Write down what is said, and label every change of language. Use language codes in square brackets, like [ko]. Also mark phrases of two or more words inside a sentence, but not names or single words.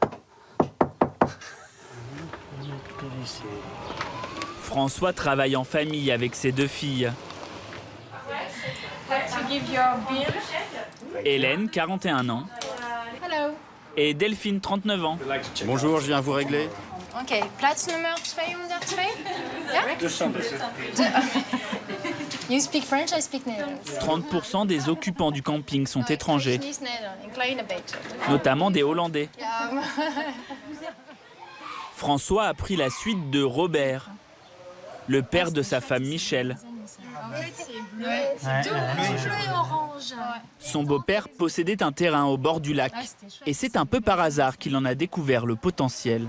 [fr] François travaille en famille avec ses 2 filles. Hélène, 41 ans. Hello. Et Delphine, 39 ans. Bonjour, je viens vous régler. [nl] Ok, plaats nummer 202. Ja? 202. [en] You speak French, I speak Netherlands. [fr] 30% des occupants du camping sont étrangers, [nl] Niet Nederlands, een kleine beetje. [fr] notamment des Hollandais. [nl] Ja, maar- [fr] François a pris la suite de Robert, le père de sa femme Michel. C'est tout bleu et orange. Son beau-père possédait un terrain au bord du lac. Et c'est un peu par hasard qu'il en a découvert le potentiel.